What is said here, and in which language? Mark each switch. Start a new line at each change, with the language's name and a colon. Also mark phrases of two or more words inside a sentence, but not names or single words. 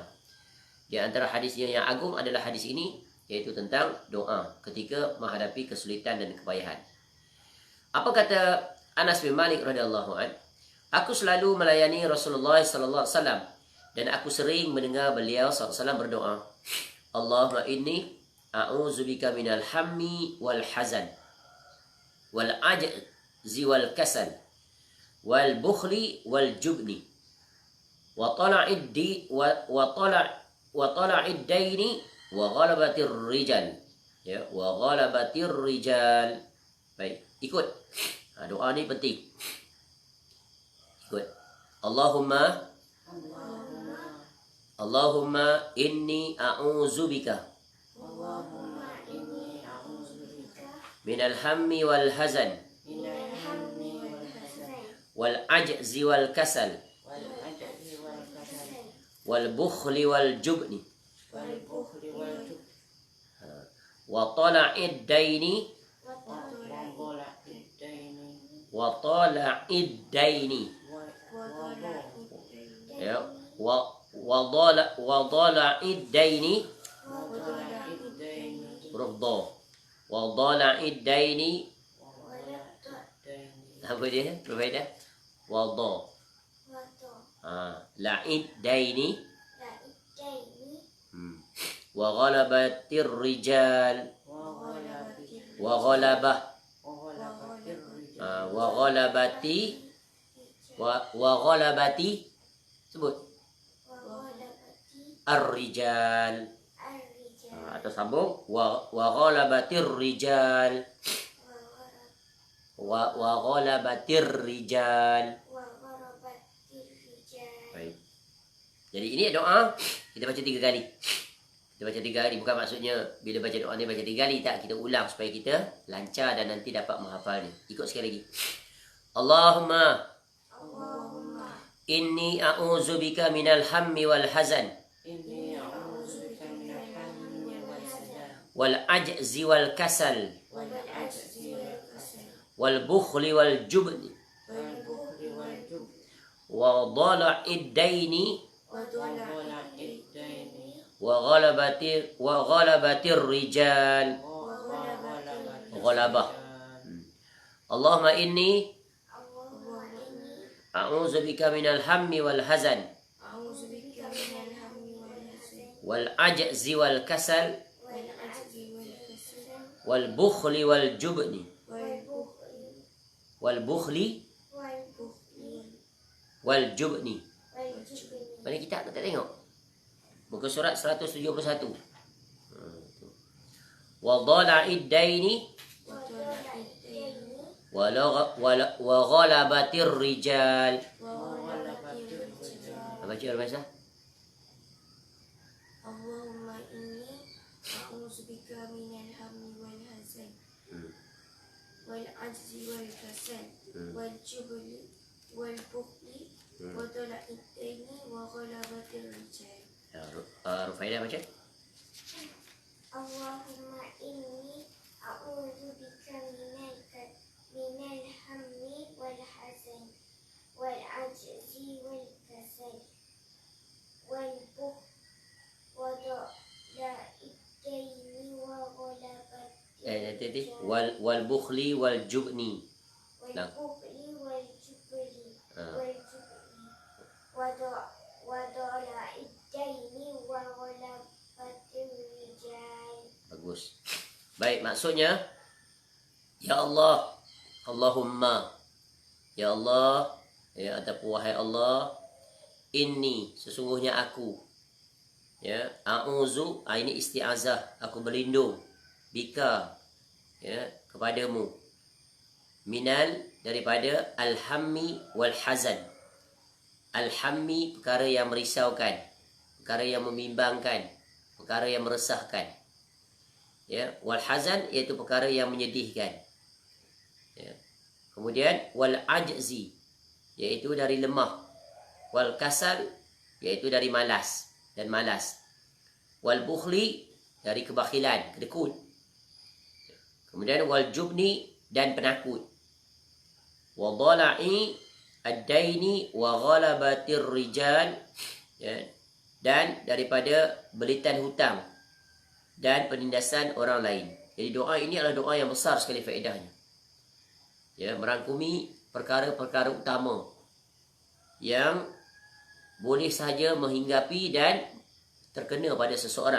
Malay: Di antara hadisnya yang agung adalah hadis ini, yaitu tentang doa ketika menghadapi kesulitan dan kepayahan. Apa kata Anas bin Malik
Arabic: رضي الله عنه?
Malay: Aku selalu melayani Rasulullah
Arabic: صلى الله عليه وسلم
Malay: Dan aku sering mendengar beliau SAW berdoa,
Arabic: اللهم إني أعوذ بك من الهم والحزن والعجز والكسل والبخل والجبن وضلع الدين وغلبة الرجال.
Malay: Ya,
Arabic: وغلبة الرجال.
Malay: Baik, ikut. Doa ni penting. Ikut.
Arabic: اللهم إني أعوذ بك من الهم والحزن والعجز والكسل والبخل والجبن وضلع الدين وضلع الدين. Ya, وضلع الدين ردّ وضلع الدين.
Malay: Apa dia? Berbeza.
Arabic: وضلع الدين وغلبة الرجال وغلبة وغلبة وغلبة wa ghalabati sebut ar-rijal.
Malay: Atau sambung
Arabic: وغلبة الرجال وغلبة الرجال.
Malay: Baik. Jadi ini doa kita baca 3 kali. Kita baca 3 kali, bukan maksudnya bila baca doa ni baca 3 kali, tak, kita ulang supaya kita lancar dan nanti dapat menghafalnya. Ikut sekali lagi.
Arabic: اللهم إني أعوذ بك من الهم والحزن والعجز والكسل والبخل والجبن وضلع الدين وغلبة الرجال. Ghalabah. اللهم إني أعوذ بك من الهم والحزن والعجز والكسل والبخل والجبن والبخل والجبن.
Malay: Mana kita tak tengok? Muka surat 171.
Arabic: وضلع الدين وغلبة الرجال.
Malay: Baca al-Masah.
Arabic: اللهم إني أعوذ بك من الهم والحزن والعجز والكسل والجبن والبخل وضلع الدين وغلبة الرجال. Rufaidah baca. اللهم إني أعوذ بك من الهم والحزن والعجز والكسل والبخل وضلع الدين وغلبة والبخل والجبن. والبخل والجبن وضلع الدين وغلبة الرجال.
Malay: Bagus. Baik, maksudnya
Arabic: يا الله,
Malay: Allahumma,
Arabic: يا الله,
Malay: ya ataupun wahai Allah, inni, sesungguhnya aku, ya, a'udzu, ini isti'azah, aku berlindung, bika, ya, kepadamu, minal, daripada
Arabic: الهم والحزن.
Malay: Al-hammi, perkara yang merisaukan, perkara yang membimbangkan, perkara yang meresahkan. Ya,
Arabic: والحزن
Malay: iaitu perkara yang menyedihkan. Ya. Kemudian
Arabic: والعجز
Malay: iaitu dari lemah.
Arabic: والكسل
Malay: iaitu dari malas dan malas.
Arabic: والبخل
Malay: dari kebakhilan, kedekut. Kemudian
Arabic: والجبن
Malay: dan penakut.
Arabic: وضلع الدين وغلبة الرجال, ya,
Malay: dan daripada belitan hutang dan penindasan orang lain. Jadi doa ini adalah doa yang besar sekali faedahnya. Ya, merangkumi perkara-perkara utama yang boleh sahaja menghinggapi dan terkena pada seseorang.